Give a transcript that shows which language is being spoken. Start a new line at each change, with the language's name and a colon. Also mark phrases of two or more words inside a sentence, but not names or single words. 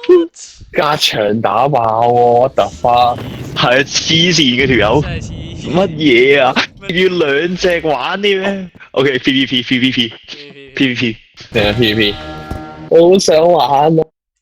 Cantonese: 加長打爆喎 ，
English: what the fuck？
Cantonese: 係啊，黐線嘅條友。真係黐線乜嘢啊？要兩隻玩啲咩 ？OK PVP。定係 PVP？我好想玩啊！